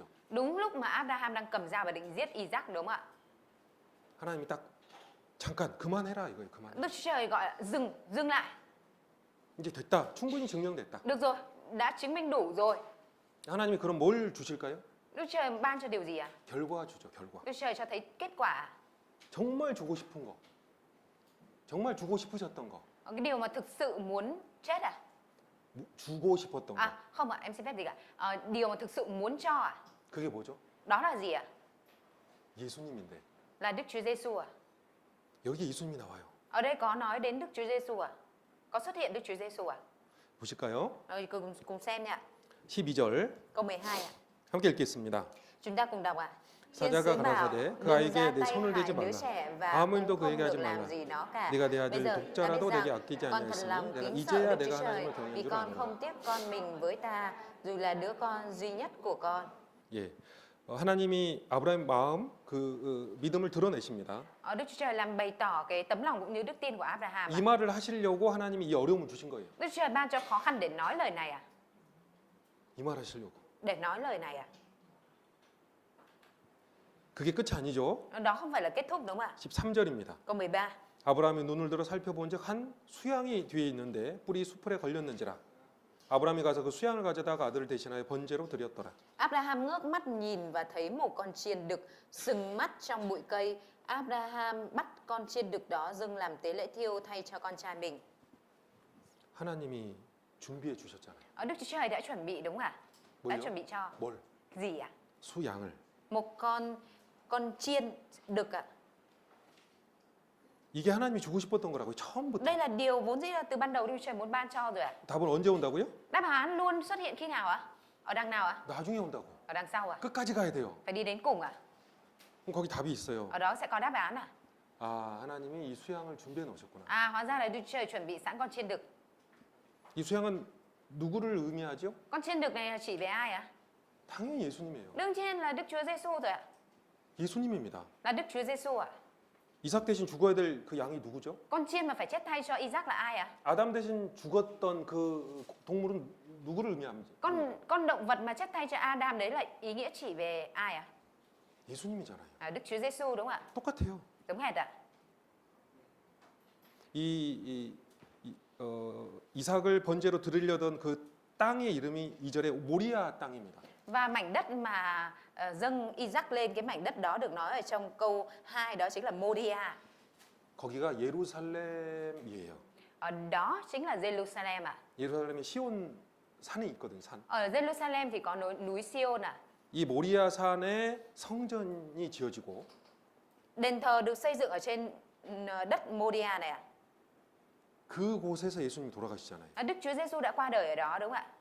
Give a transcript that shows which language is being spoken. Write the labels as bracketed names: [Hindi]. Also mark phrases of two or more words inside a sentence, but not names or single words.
[Vietnamese] Đúng lúc mà Abraham đang cầm dao và định giết Isaac đúng không ạ? [Korean] 하나님이 딱 잠깐 그만해라 이거예요. 그만. [Vietnamese] Đức Chúa Trời gọi dừng lại. [Korean] 이제 됐다. 충분히 증명됐다. [Vietnamese] Được rồi, đã chứng minh đủ rồi. [Korean] 하나님이 그럼 뭘 주실까요? [Vietnamese] Đức Chúa Trời ban cho điều gì à? [Korean] 결과 주죠. 결과. [Vietnamese] Đức Chúa Trời cho thấy kết quả à? [Korean] 정말 주고 싶은 거. 정말 주고 싶으셨던 거. [Vietnamese] Cái điều mà thực sự muốn chết à? [Korean] 주고 싶었던 거. [Vietnamese] À không ạ, em xin phép gì cả. Điều mà thực sự muốn cho à? [Korean] 그게 뭐죠? [Vietnamese] Đó là gì ạ? [Korean] 예수님인데. [Vietnamese] Là Đức Chúa Giêsu à? [Korean] 여기 예수님이 나와요. [Vietnamese] Ở đây có nói đến Đức Chúa Giêsu à? Có xuất hiện Đức Chúa Giêsu à? [Korean] 보실까요? [Vietnamese] Rồi cùng xem nha. [Korean] 12절 [Vietnamese] Câu 12 ạ. [Korean] 함께 읽겠습니다. [Vietnamese] Chúng ta cùng đọc ạ. [Korean] 사자가 가라사대 그 아이에게 내 손을 대지 말라. 아무 일도 그에게 하지 말라. 네가 내 아들 독자라도 내게 아끼지 아니하였으니 내가 이제야 내가 하나님을 경외한 [Vietnamese] vì [Korean] 줄 [Vietnamese] con [Korean] 아노라. [Vietnamese] không tiếc con mình với ta dù là đứa con duy nhất của con. [Korean] 예, 하나님이 아브라함의 마음 그 믿음을 드러내십니다. [Vietnamese] Đức Chúa Trời làm bày tỏ cái tấm lòng cũng như đức tin của Abraham. [Korean] 이 말을 하시려고 하나님이 이 어려움을 주신 거예요. [Vietnamese] Đức Chúa Trời ban cho khó khăn để nói lời này à? [Korean] 이 말 하시려고. [Vietnamese] Để nói lời này à? [Korean] 그게 끝이 아니죠. [Vietnamese] Đó không phải là kết thúc đúng không ạ? [Korean] 13절입니다. [Vietnamese] Câu 13. [Korean] 아브라함이 눈을 들어 살펴본즉 한 수양이 뒤에 있는데 뿔이 수풀에 걸렸는지라. 아브라함이 가서 그 수양을 가져다가 아들을 대신하여 번제로 드렸더라. [Vietnamese] Abraham ngước mắt nhìn và thấy một con chiên đực sừng mắt trong bụi cây. Abraham bắt con chiên đực đó dâng làm tế lễ thiêu thay cho con trai mình. [Korean] 하나님이 준비해 주셨잖아요. [Vietnamese] Đức Chúa Trời đã chuẩn bị đúng không ạ? Đã [Korean] 뭘요? [Vietnamese] chuẩn bị cho [Korean] 뭘? [Vietnamese] gì ạ? [Korean] 수양을. [Vietnamese] Một con chiên đực ạ. [Korean] 이게 하나님이 주고 싶었던 거라고요. 처음부터. [Vietnamese] Đây là điều vốn dĩ là từ ban đầu Đức Chúa Trời muốn ban cho rồi ạ. [Korean] 답은 언제 온다고요? [Vietnamese] Đáp án luôn xuất hiện khi nào ạ? Ở đằng nào ạ? [Korean] 나중에 온다고. [Vietnamese] Ở đằng sau ạ? [Korean] 끝까지 가야 돼요. [Vietnamese] Phải đi đến cùng ạ? [Korean] 그럼 거기 답이 있어요. [Vietnamese] Ở đó sẽ có đáp án ạ? [Korean] 아, 하나님이 이 수양을 준비해 놓으셨구나. [Vietnamese] À, hóa ra là Đức Chúa Trời chuẩn bị sẵn con chiên đực. [Korean] 이 수양은 누구를 의미하죠? [Vietnamese] Con chiên đực này là chỉ về ai ạ? [Korean] 당연히 예수님이에요. [Vietnamese] Đương nhiên là Đức Chúa Giêsu rồi ạ. [Korean] 예수님입니다. [Vietnamese] Là Đức Chúa Giêsu ạ. [Korean] 이삭 대신 죽어야 될 그 양이 누구죠? [Vietnamese] Con chiên mà phải chết thay cho Isaac là ai ạ? [Korean] 아담 대신 죽었던 그 동물은 누구를 의미합니까? [Vietnamese] Con động vật mà chết thay cho Adam đấy là ý nghĩa chỉ về ai ạ? [Korean] 예수님이잖아요. [Vietnamese] Đức Chúa Giêsu đúng không ạ? [Korean] 똑같아요. [Vietnamese] Đúng hệt ạ. [Korean] 이삭을 번제로 드리려던 그 땅의 이름이 2절에 모리아 땅입니다. [Vietnamese] Và mảnh đất mà dâng Isaac lên, cái mảnh đất đó được nói ở trong câu 2 đó chính là Moria. [Korean] 거기가 예루살렘이에요. [Vietnamese] Ở đó chính là Jerusalem ạ. [Korean] 예루살렘에 시온 산이 있거든요. 산. [Vietnamese] Ở Jerusalem thì có núi Sion ạ. [Korean] 이 모리아 산에 성전이 지어지고 [Vietnamese] Đền thờ được xây dựng ở trên đất Moria này ạ. [Korean] 그곳에서 예수님이 돌아가시잖아요. [Vietnamese] Đức Chúa Giêsu đã qua đời ở đó đúng không ạ?